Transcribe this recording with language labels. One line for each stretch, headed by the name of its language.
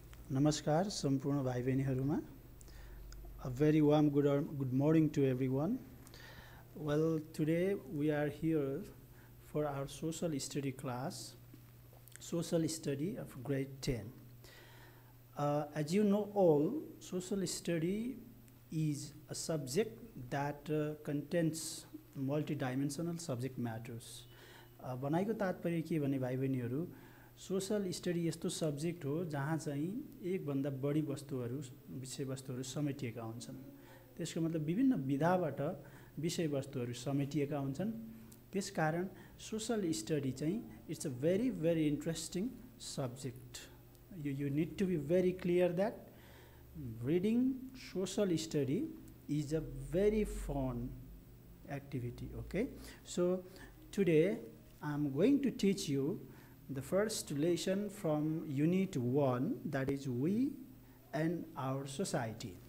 Nepali: Namaskar, सम्पूर्ण भाइ बहिनीहरुमा.
English: A very warm good morning to everyone. Well, today we are here for our social study class, social study of grade 10. As you know all, social study is a subject that contains multidimensional subject matters.
Nepali: बनाइको तात्पर्य के भने भाइ बहिनीहरु social study यस्तो subject हो जहाँ चाहिँ एक भन्दा बढी वस्तुहरु विषयवस्तुहरु समेटिएका हुन्छन्. त्यसको मतलब विभिन्न विधाबाट विषयवस्तुहरु समेटिएका हुन्छन्. त्यसकारण सोशल स्टडी चाहिँ
English: It's a very interesting subject. You need to be very clear that reading social study is a very fun activity. Okay, so today I'm going to teach you the first lesson from unit 1, that is we and our society.